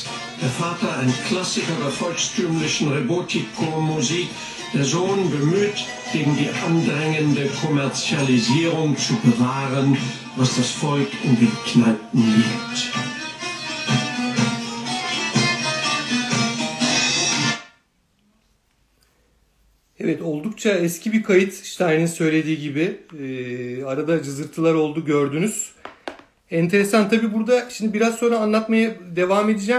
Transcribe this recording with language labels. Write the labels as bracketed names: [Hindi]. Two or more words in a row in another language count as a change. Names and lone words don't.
[German] Der Vater ein Klassiker der volkstümlichen Rebotiko-Musik, der Sohn bemüht, gegen die andrängende Kommerzialisierung zu bewahren, was das Volk in den Kneipen liebt. [Turkish] Evet, oldukça eski bir kayıt, Stein'in söylediği gibi. Arada cızırtılar oldu, gördünüz. Enteresan tabii, burada şimdi biraz sonra anlatmaya devam edeceğim.